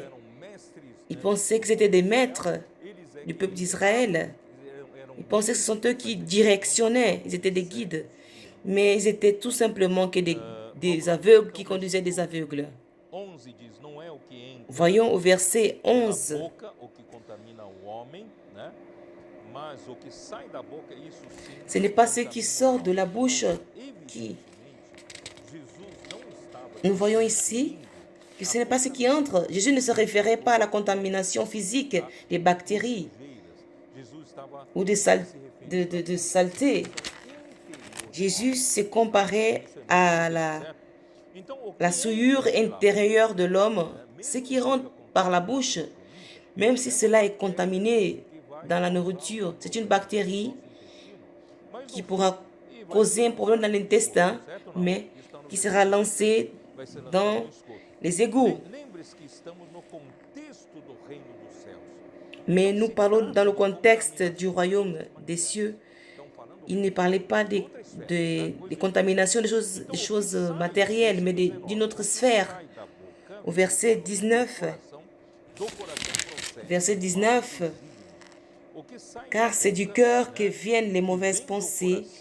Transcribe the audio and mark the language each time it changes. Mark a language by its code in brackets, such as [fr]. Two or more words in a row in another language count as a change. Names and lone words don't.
[pt] eram mestres, [fr] ils pensaient que c'était des maîtres [pt] eles é [fr] du [pt] que [fr] peuple d'Israël. [pt] eram [fr] Ils pensaient que ce sont eux qui directionnaient, ils étaient des guides. Mais ils étaient tout simplement que des aveugles qui conduisaient des aveugles. [pt] 11 diz, não é o que entra [fr] Voyons au verset [pt] na [fr] 11. [pt] boca o que contamina o homem, né? Mas o que sai da boca, isso sim. [fr] Ce n'est pas ce qui sort de la bouche qui... [pt] Jesus não estava [fr] Nous voyons ici que ce n'est pas ce qui entre. Jésus ne se référait pas à la contamination physique des bactéries [pt] sujeiras. Jesus estava [fr] ou de saleté. Jésus se comparait à [pt] então o [fr] la souillure intérieure de l'homme, ce qui rentre par la bouche, même si cela est contaminé dans la nourriture. C'est une bactérie qui pourra causer un problème dans l'intestin, mais qui sera lancée dans les égouts. [pt] lembre-se que estamos no contexto do reino dos céus. [fr] Mais nous parlons dans le contexte du royaume des cieux. Il ne parlait pas des contaminations, des choses matérielles, mais d'une autre sphère. Au verset 19, car c'est du cœur que viennent les mauvaises pensées.